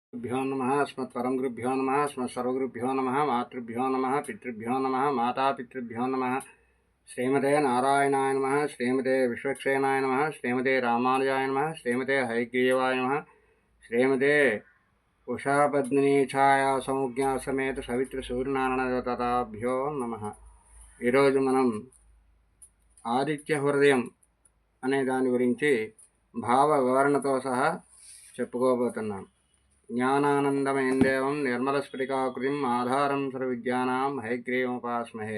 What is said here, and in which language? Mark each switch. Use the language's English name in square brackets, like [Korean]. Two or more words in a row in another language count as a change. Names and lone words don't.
[Sanskrit] गुरुभ्यो नमः अस्मत्परमगुरुभ्यो नमः अस्मत्सर्वगुरुभ्यो नमः मातृभ्यो नमः पितृभ्यो नमः मातापितृभ्यो नमः श्रीमते नारायणाय नमः श्रीमते विश्वक्सेनाय नमः श्रीमते रामानुजाय नमः श्रीमते हयग्रीवाय नमः श्रीमते उषापद्मिनीछाया समुज्ञा समेत सवित्र सूर्यनारायणदेवताभ्यो नमः। [Telugu] ఈరోజు మనం ఆదిత్య హృదయం అనే దాని గురించి భావ వివరణతో సహా చెప్పుకోబోతున్నాం. [Sanskrit] జ్ఞానానందమయం దేవం నిర్మలస్ఫటికాకృతిం ఆధారం సర్వవిద్యానాం హయగ్రీవముపాస్మహే.